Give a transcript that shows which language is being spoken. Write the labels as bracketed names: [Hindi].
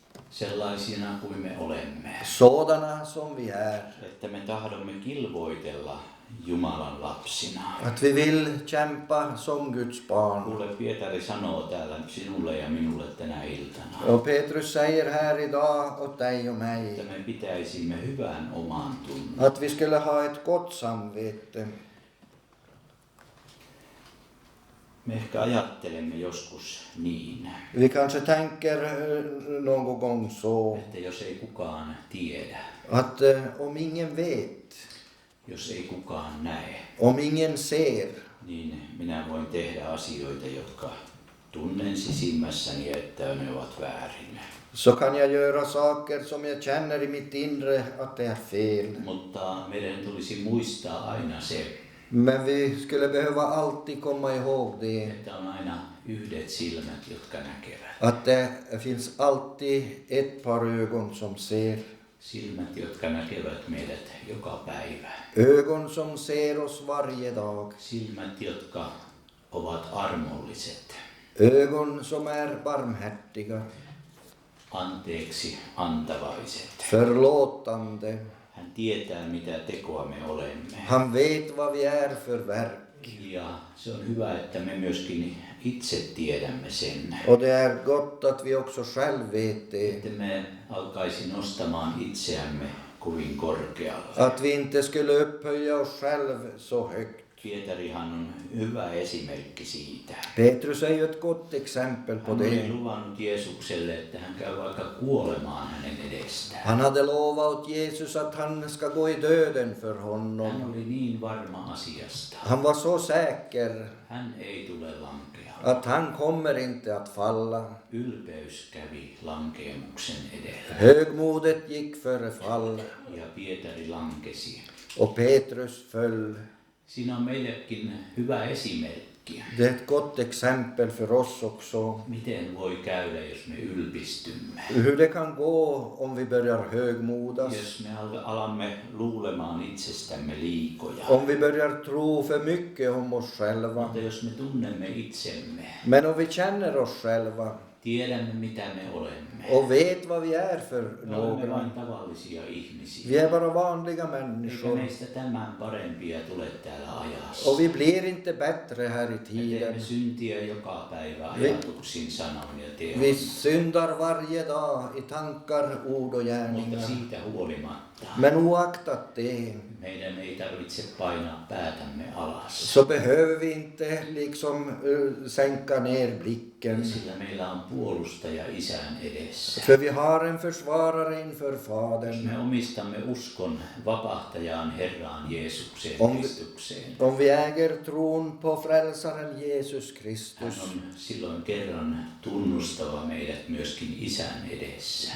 [Finnish] sellaisina kuin me olemme. [Swedish] Sådana som vi är. [Finnish] Että me tahdomme kilvoitella Jumalan lapsina. [Swedish] Att vi vill kämpa som Guds barn. [Finnish] Kuule, Pietari sanoo täällä sinulle ja minulle tänä iltana, [Swedish] Och Petrus säger här idag åt dig och mig [Finnish] että me pitäisimme hyvän oman tunnon. [Swedish] att vi skulle ha ett gott samvete. [Finnish] Me ehkä ajattelemme joskus niin, [Swedish] Vi kanske tänker någon gång så [Finnish] että jos ei kukaan tiedä, [Swedish] att om ingen vet, [Finnish] jos ei kukaan näe, [Swedish] om ingen ser, [Finnish] niin minä voin tehdä asioita, jotka tunnen sisimmässäni, että ne ovat väärin. [Swedish] så kan jag göra saker som jag känner i mitt inre att det är fel. [Finnish] Mutta meidän tulisi muistaa aina se, [Swedish] Men vi skulle behöva alltid komma ihåg det. [Finnish] että on aina yhdet silmät, jotka näkevät. [Swedish] Att det finns alltid ett par ögon som ser. [Finnish] Silmät, jotka näkevät meidät joka päivä. [Swedish] Ögon som ser oss varje dag. [Finnish] Silmät, jotka ovat armolliset, [Swedish] Ögon som är barmhärtiga. [Finnish] anteeksi antavaiset. [Swedish] Förlåtande. [Finnish] Hän tietää, mitä tekoa me olemme. [Swedish] Han vet vad vi är för verk. [Finnish] Ja se on hyvä, että me myöskin itse tiedämme sen. [Swedish] Och det är gott att vi också själv vet det. [Finnish] Että me alkaisi nostamaan itseämme kovin korkealle. [Swedish] Att vi inte skulle upphöja oss själv så högt. [Finnish] Pietarihan on hyvä esimerkki siitä. [Swedish] Petrus är ju ett gott exempel på [Finnish] Hän oli [Swedish] det. [Finnish] luvannut Jeesukselle, että hän käy vaikka kuolemaan hänen edestään. [Swedish] Han hade lovat Jesus att han ska gå i döden för [Finnish] Hän [Swedish] honom. [Finnish] oli niin varma asiasta. [Swedish] Han var så säker [Finnish] Hän ei tule lankea. [Swedish] att han kommer inte att falla. [Finnish] Ylpeys kävi lankeemuksen edellä. [Swedish] Högmodet gick före fall [Finnish] Ja Pietari lankesi. [Swedish] och Petrus föll. [Finnish] Siinä on meillekin hyvä esimerkki. [Swedish] Det är ett gott exempel för oss också. [Finnish] Miten voi käydä, jos me ylpistymme? [Swedish] Hur det kan gå om vi börjar högmodas. [Finnish] Jos me alamme luulemaan itsestämme liikoja. [Swedish] Om vi börjar tro för mycket om oss själva. [Finnish] Mutta jos me tunnemme itsemme, [Swedish] Men om vi känner oss själva [Finnish] tiedämme mitä me olemme. [Swedish] och vet vad vi är för [Finnish] Me olemme [Swedish] några. [Finnish] vain tavallisia [Swedish] Vi [Finnish] ihmisiä. [Swedish] är bara vanliga [Finnish] Eikä [Swedish] människor. [Finnish] meistä tämän parempia tule täällä ajassa. [Swedish] Och vi blir inte bättre här i [Finnish] Me [Swedish] tiden. [Finnish] teemme syntiä joka päivä [Swedish] Vi- [Finnish] ajatuksin, sanoin ja teon. [Swedish] Vi syndar varje dag i tankar, ord och [Finnish] Mutta [Swedish] gärningar. [Finnish] siitä huolimatta [Swedish] Men oaktat det [Finnish] meidän ei tarvitse painaa päätämme alas. [Swedish] så behöver vi inte liksom sänka ner blicken. [Finnish] Sillä meillä on puolustaja Isän edessä. [Swedish] För vi har en försvarare inför [Finnish] Jos [Swedish] Fadern. [Finnish] me omistamme uskon vapahtajaan Herraan Jeesukseen [Swedish] On- [Finnish] Kristukseen, [Swedish] Om vi äger tron på frälsaren Jesus [Finnish] hän [Swedish] Kristus, [Finnish] on silloin kerran tunnustava meidät myöskin Isän edessä.